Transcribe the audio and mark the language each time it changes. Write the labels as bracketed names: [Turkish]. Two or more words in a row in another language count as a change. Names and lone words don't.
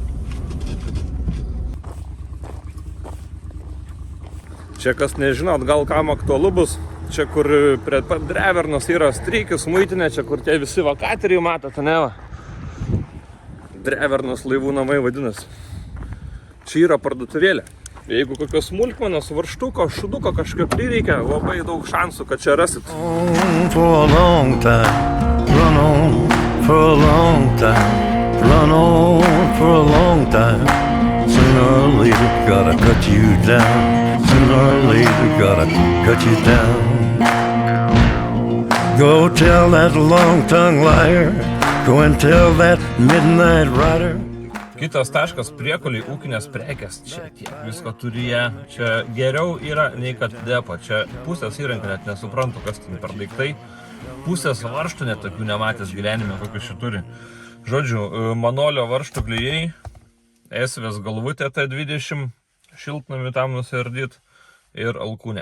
[Lithuanian] Čia kas nežinot, gal kam aktualu bus, čia kur prie pat Drevernos yra strykis, muitinė, čia kur tie visi vakateriai matote, ne va. Drevernos laivų namai vadinasi. Čia yra parduotuvėlė. Jeigu kokios smulkmenos, varštuko, šuduko kažkaip prireikia, labai daug šansų, kad čia rasit. [English] For a long time, run on for a long time, run on for a long time. Sooner or later gotta cut you down, sooner or later gotta cut you down. Go tell that long-tongued liar, go and tell that midnight rider. [Lithuanian] Kitas taškas priekoliai ūkinės prekės, čia tiek visko turi jie, čia geriau yra nei kad depo, čia pusės įrankų net nesuprantu, kas ten per daiktai, pusės varžtų net tokių nematęs gyvenime, kokius čia turi. Žodžiu, Manolio varžtų klijai, esvės galvutė T20, šiltnamį tam nusiardyt ir alkūnė.